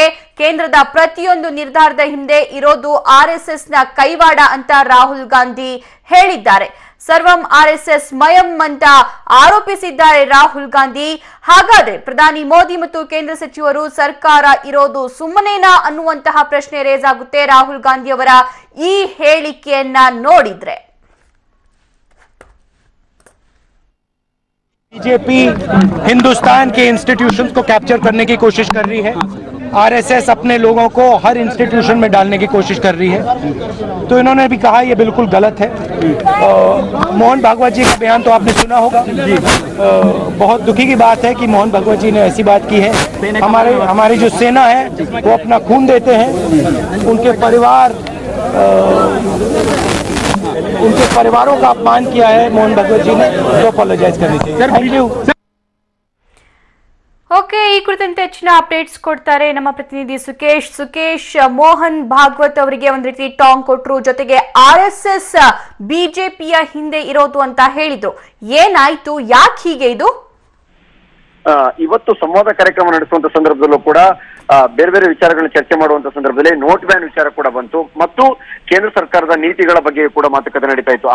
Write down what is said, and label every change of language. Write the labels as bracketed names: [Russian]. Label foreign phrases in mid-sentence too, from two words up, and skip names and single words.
[Kannada] ಕೇಂದ್ರದ ಪ್ರತಿಯೊಂದು ನಿರ್ಧಾರದ ಹಿಂದೆ ಇರೋದು ಆರ್ಎಸ್ಎಸ್ ನ ಕೈವಾಡ ಅಂತ ರಾಹುಲ್ ಗಾಂಧಿ ಹೇಳಿದ್ದಾರೆ. ಸರ್ವಂ ಆರ್ಎಸ್ಎಸ್ ಮಯಂ ಅಂತ ಆರೋಪಿಸಿದ್ದಾರೆ ರಾಹುಲ್ ಗಾಂಧಿ. ಹಾಗಾದ್ರೆ ಪ್ರಧಾನಿ ಮೋದಿ ಮತ್ತು ಕೇಂದ್ರ ಸಚಿವರು ಸರ್ಕಾರ ಇರೋದು ಸುಮ್ಮನೇನಾ ಅನ್ನುವಂತಹ ಪ್ರಶ್ನೆ ರೇಸ್ ಆಗುತ್ತೆ ರಾಹುಲ್ ಗಾಂಧಿ ಅವರ ಈ ಹೇಳಿಕೆಯನ್ನ ನೋಡಿದ್ರೆ. [Hindi] बीजेपी हिंदुस्तान के इंस्टीट्यूशंस को कैप्चर करने की कोशिश कर रही है. आरएसएस अपने लोगों को हर इंस्टीट्यूशन में डालने की कोशिश कर रही है. तो इन्होंने भी कहा ये बिल्कुल गलत है. मोहन भागवत जी का बयान तो आपने सुना होगा. बहुत दुखी की बात है कि मोहन भागवत जी ने ऐसी बात की है. हमारी जो सेना है वो अपना खून देते हैं. उनके परिवारों का अपमान किया है मोहन भागवत जी ने, तो अपोलोजाइज करनी चाहिए. [English] thank you. [Kannada] ಓಕೆ, ಈ ಕುರಿತಂತೆ ಹೆಚ್ಚಿನ ಅಪ್ಡೇಟ್ಸ್ ಕೊಡ್ತಾರೆ ನಮ್ಮ ಪ್ರತಿನಿಧಿ ಸುಕೇಶ್. ಮೋಹನ್ ಭಾಗವತ್ ಅವರಿಗೆ ಒಂದ್ ರೀತಿ ಟಾಂಗ್ ಕೊಟ್ರು, ಜೊತೆಗೆ ಆರ್ಎಸ್ಎಸ್ ಬಿಜೆಪಿಯ ಹಿಂದೆ ಇರೋದು ಅಂತ ಹೇಳಿದ್ರು. ಏನಾಯ್ತು, ಯಾಕೆ ಹೀಗೆ ಇದು? ಇವತ್ತು ಸಂವಾದ ಕಾರ್ಯಕ್ರಮ ನಡೆಸುವಂತ ಸಂದರ್ಭದಲ್ಲೂ ಕೂಡ ಬೇರೆ ಬೇರೆ ವಿಚಾರಗಳನ್ನ ಚರ್ಚೆ ಮಾಡುವಂತ ಸಂದರ್ಭದಲ್ಲಿ [English] note ban [Kannada] ವಿಚಾರ ಕೂಡ ಬಂತು ಮತ್ತು ಕೇಂದ್ರ ಸರ್ಕಾರದ ನೀತಿಗಳ ಬಗ್ಗೆ ಕೂಡ ಮಾತುಕತೆ ನಡೀತಾ ಇತ್ತು.